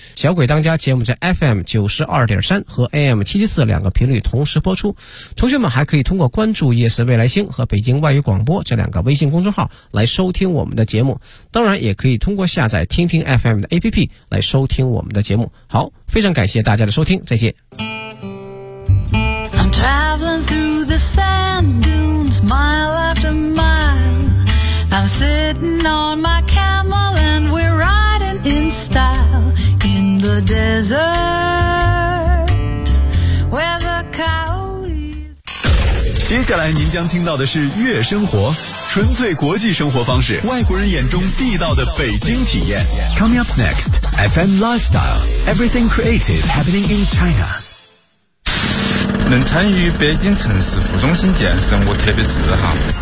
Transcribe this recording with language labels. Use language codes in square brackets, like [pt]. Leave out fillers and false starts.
[zh] 小鬼当家节目在 FM92.3 和 AM774 两个频率同时播出。同学们还可以通过关注夜色未来星和北京外语广播这两个微信公众号来收听我们的节目。当然也可以通过下载听听 FM 的 APP 来收听我们的节目。好，非常感谢大家的收听，再见。 [en] Traveling through the sand dunes, mile after mile. I'm sitting on my camel and we're riding in style in the desert where the coyotes. [zh] 接下来您将听到的是月生活，纯粹国际生活方式，外国人眼中地道的北京体验。 [en] Coming up next, FM Lifestyle, everything creative happening in China. [zh] 能参与北京城市副中心建设，我特别自豪。